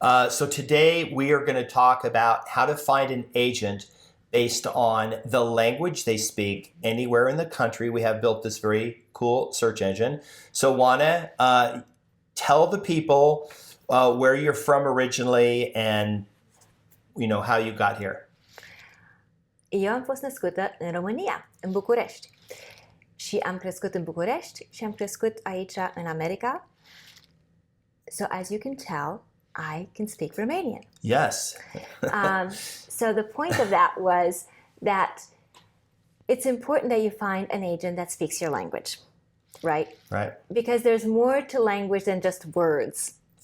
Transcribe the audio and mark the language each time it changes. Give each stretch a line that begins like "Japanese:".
English: So today we are going to talk about how to find an agent based on the language they speak anywhere in the country. We have built this very cool search engine. So Oana, tell the people where you're from originally and how you got here.
Romanian: Eu am fost născută în România, în București. Și am crescut în București și am crescut aici în America.
English: So as you can tell, I can speak Romanian. Yes. So the point of that was that it's important that you find an agent that speaks your language, right? Right. Because there's more to language than just words.